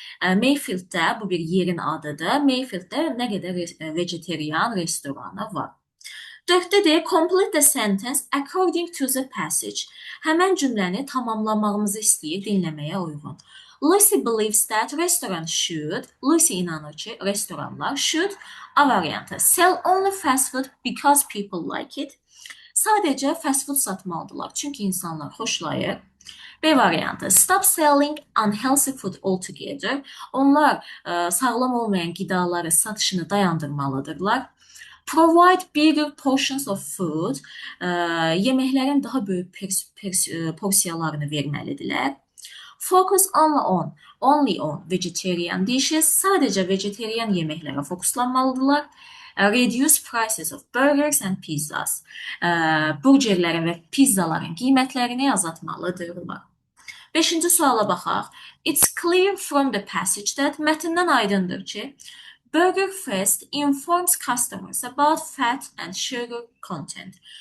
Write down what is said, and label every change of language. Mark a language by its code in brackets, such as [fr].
[az] Mayfielddə bu bir yerin adıdır. Mayfielddə nə qədər vegetarian restoranı var? Dörddə deyir, [en] complete the sentence according to the passage. [az] Həmən cümləni tamamlamağımızı istəyir dinləməyə uyğun. [en] Lucy believes that restaurants should, [az] Lucy inanır ki, restoranlar [en] should, A variantı, sell only fast food because people like it. [az] Sadəcə fast food satmalıdırlar, çünki insanlar xoşlayır. [en] B variantı, stop selling unhealthy food altogether. [az] Onlar sağlam olmayan qidaları satışını dayandırmalıdırlar. [en] Provide bigger portions of food. [az] Yeməklərin daha böyük porsiyalarını verməlidirlər. [en] Focus only on vegetarian dishes. [az] Sadəcə vegetarian yeməklərə fokuslanmalıdırlar. [en] Reduce prices of burgers and pizzas. [az] Burgerlərin və pizzaların qiymətlərini azaltmalıdırlar. Beşinci suala baxaq. [en] It's clear from the passage that [az] mətndən aydındır ki, [en] Burger Fest informs customers about fat and sugar content.